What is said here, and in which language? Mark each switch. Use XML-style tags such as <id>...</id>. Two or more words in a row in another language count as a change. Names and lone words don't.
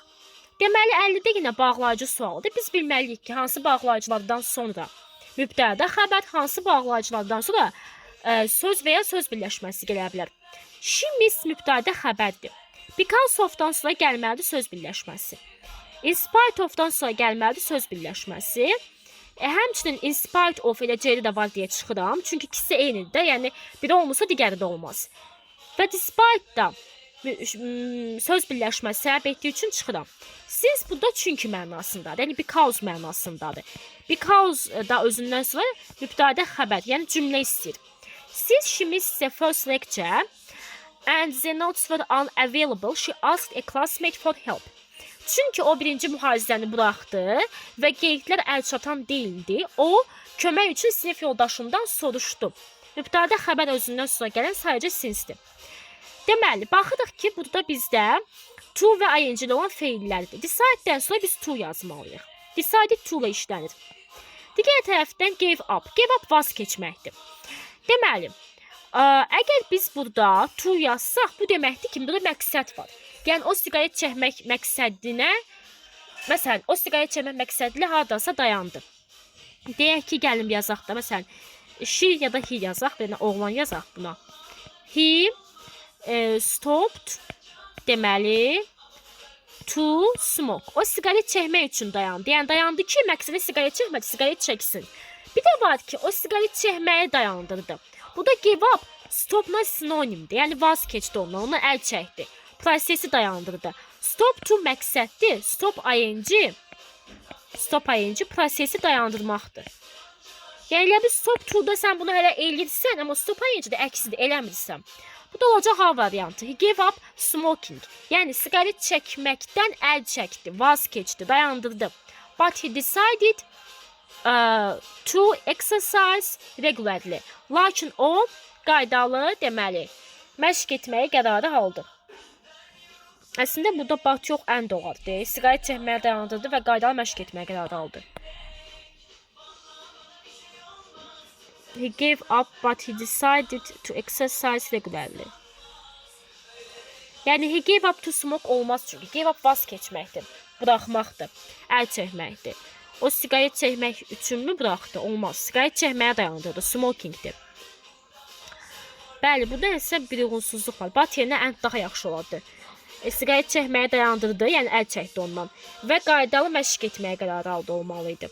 <az>Deməli 50-də yenə bağlayıcı sualıdır. Biz bilməliyik ki, hansı bağlayıcılardan sonra mübtəda xəbər, hansı bağlayıcılardan sonra söz və ya söz birləşməsi gələ bilər.</az> <en>She miss</en> <az>mübtəda xəbərdir.</az> <en>Because of-</en> <az>dan sonra gəlməlidir söz birləşməsi.</az> <en>In spite of-</en> <az>dan sonra gəlməlidir söz birləşməsi. Həmçinin</az> <en>in spite of</en> <az>elə C-də də var deyə çıxıram. Çünki ikisi eynidir də, yəni biri olmasa digəri də olmaz. Və despite da söz birləşməsi səbəb etdiyi üçün çıxıram. Since burada çünki mənasındadır, yəni because mənasındadır. Because da özündən sonra mübtəda xəbər, yəni cümlə istəyir.</az> <en>Since she missed the first lecture and the notes were unavailable, she asked a classmate for help.</en> <az>Çünki o birinci mühazizəni buraxdı və qeydlər əlçatan deyildi. O, kömək üçün sinif yoldaşından soruşdu. Mübtəda xəbər özündən sonra gələn sadəcə sincedir. Deməli, baxırıq ki, burada bizdə to və ing olan feillərdir. Decidedən sonra biz to yazmalıyıq.</az> <en>Decided to</en> <az>ilə işlənir. Digər tərəfdən</az> <en>gave up. Gave up</en> <az>vaz keçməkdir. Deməli, əgər biz burada to yazsaq, bu deməkdir ki, burada məqsəd var. Yəni, o siqaret çəkmək məqsədinə, məsələn, o siqaret çəkmək məqsədilə haradasa dayandı. Deyək ki, gəlin yazaq da, məsələn, she ya da he yazaq, yəni oğlan yazaq buna.</az> <en>He stopped deməli to smoke.</en> <az>O siqaret çəkmək üçün dayandı. Yəni dayandı ki, məqsədə siqaret çəkmədi, siqaret çəksin. Bir də var ki, o siqaret çəkməyi dayandırdı. Bu da</az> <en>give up,</en> <az>stopla sinonimdir. Yəni vaz keçdi ondan, ona əl çəkdi. Prosesi dayandırdı.</az> <en>Stop to</en> <az>məqsəddir.</az> <en>Stop ing</en> <az>prosesi dayandırmaqdır. Yəni elə bir</az> <en>stop to-</en> <az>da sən bunu hələ eləyirsən, amma</az> <en>stop ing</en> <az>də əksidir, eləmirsən. Bu da olacaq A variantı.</az> <en>He gave up smoking.</en> <az>Yəni siqaret çəkməkdən əl çəkdi, vaz keçdi, dayandırdı.</az> <en>But he decided to exercise regularly.</en> <az>Lakin o qaydalı deməli məşq etməyə qərarı aldı. Əslində burada but yox, and olardı. Siqaret çəkməyə dayandırdı və qaydalı məşq etməyə qərarı aldı.</az> <en>He gave up, but he decided to exercise regularly.</en> <az>Yəni</az> <en>he gave up to smoke</en> <az>olmaz çünki.</az> <en>Give up</en> <az>vaz keçməkdir, buraxmaqdır, əl çəkməkdir. O siqaret çəkmək üçünmü buraxdı? Olmaz. Siqaret çəkməyə dayandırdı, smokingdir. Bəli, burada isə bir uyğunsuzluq var. But yerinə and daha yaxşı olardı. Siqaret çəkməyə dayandırdı, yəni əl çəkdi ondan və qaydalı məşq etməyə qərarı aldı olmalıydı.</az>